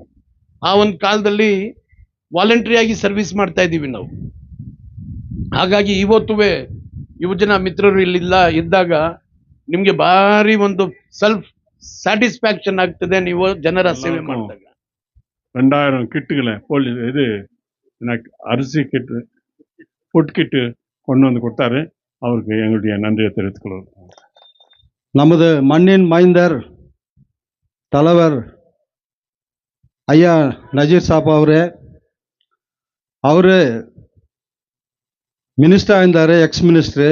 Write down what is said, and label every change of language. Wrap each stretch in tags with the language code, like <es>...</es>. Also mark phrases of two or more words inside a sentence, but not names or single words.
<kn>ಆ ಒಂದು ಕಾಲದಲ್ಲಿ ವಾಲಂಟ್ರಿಯಾಗಿ ಸರ್ವಿಸ್ ಮಾಡ್ತಾ ಇದೀವಿ ನಾವು. ಹಾಗಾಗಿ ಇವತ್ತುವೇ ಯುವಜನ ಮಿತ್ರರು ಇದ್ದಾಗ ನಿಮ್ಗೆ ಭಾರಿ ಒಂದು</kn> <en>self satisfaction</en> <kn>ಆಗ್ತದೆ ನೀವು ಜನರ ಸೇವೆ ಮಾಡಿದಾಗ.</kn> <ta>2000 கிட்டுகளை இது அரிசி கிட்டு,</ta> <en>food kit</en> <ta>கொண்டு வந்து கொடுத்தாரு. அவருக்கு எங்களுடைய நன்றியை தெரிவித்துக்கொள்வோம். நமது மண்ணின் மைந்தர் தலைவர் ஐயா நஜீர் சாப் அவரு மினிஸ்டராக இருந்தார்,</ta> <en>ex minister.</en>